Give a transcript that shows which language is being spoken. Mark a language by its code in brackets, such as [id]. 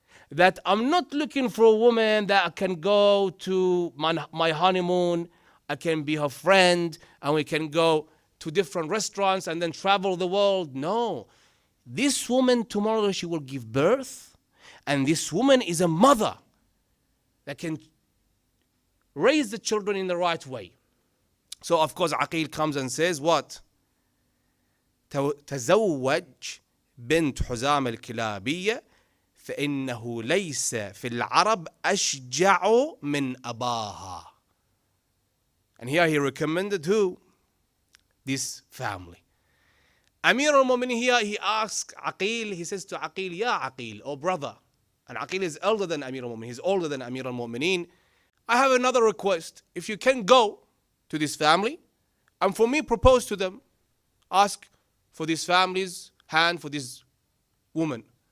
[en] That I'm not looking for a woman that I can go to my honeymoon, I can be her friend, and we can go to different restaurants and then travel the world. No. This woman, tomorrow she will give birth, and this woman is a mother that can raise the children in the right way. So of course Aqil comes and says what? [ar] تزوج بنت حزام الكلابية فإنه ليس في العرب أشجع من أباها. [en] And here he recommended who? This family. Amir al-Mu'minin here, he asks Aqil, he says to Aqil, Ya Aqil, oh brother. And Aqil is elder than Amir al-Mu'minin, he's older than Amir al-Mu'minin. I have another request. If you can go to this family, and for me propose to them, ask for this family's hand for this woman.